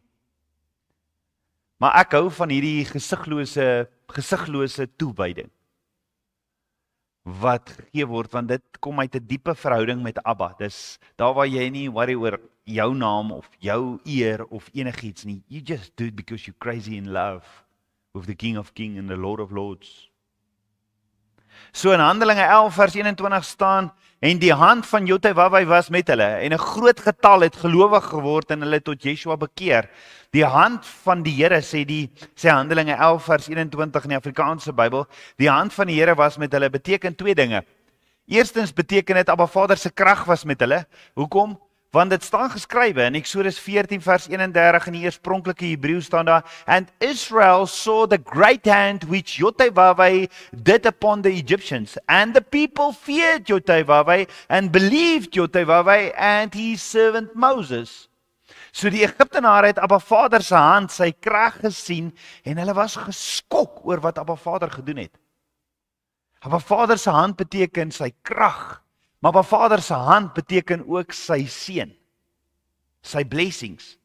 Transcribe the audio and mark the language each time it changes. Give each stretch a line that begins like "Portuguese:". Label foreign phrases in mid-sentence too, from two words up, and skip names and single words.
Afrikaans: Maar ek hou van hierdie gesiglose toewyding wat gegee word, want dit kom uit 'n diepe verhouding met Abba. Dis daar waar jy nie worry oor jou naam of jou eer of enigiets nie.
English: You just do it because you're crazy in love with the King of Kings and the Lord of Lords.
Afrikaans: So in Handelinge 11 vers 21 staan, en die hand van Jotawawai was met hulle, en 'n groot getal het gelowig geword en hulle tot Yeshua bekeer. Die hand van die Here, sê Handelinge 11 vers 21 in die Afrikaanse Bybel, die hand van die Here was met hulle, beteken 2 dinge. Eerstens beteken dit Abba Vader se krag was met hulle. Hoekom? Want dit staan geskrywe in Eksodus 14 vers 31 in die oorspronklike Hebreë staan daar,
English: and Israel saw the great hand which Jotawawai did upon the Egyptians, and the people feared Jotawawai and believed Jotawawai and his servant Moses.
Afrikaans: So die Egiptenare het Abba Vader se hand, sy krag gesien, en hulle was geskok oor wat Abba Vader gedoen het. Abba Vader se hand beteken sy krag, maar Abba Vader se hand beteken ook sy seën, sy blessings.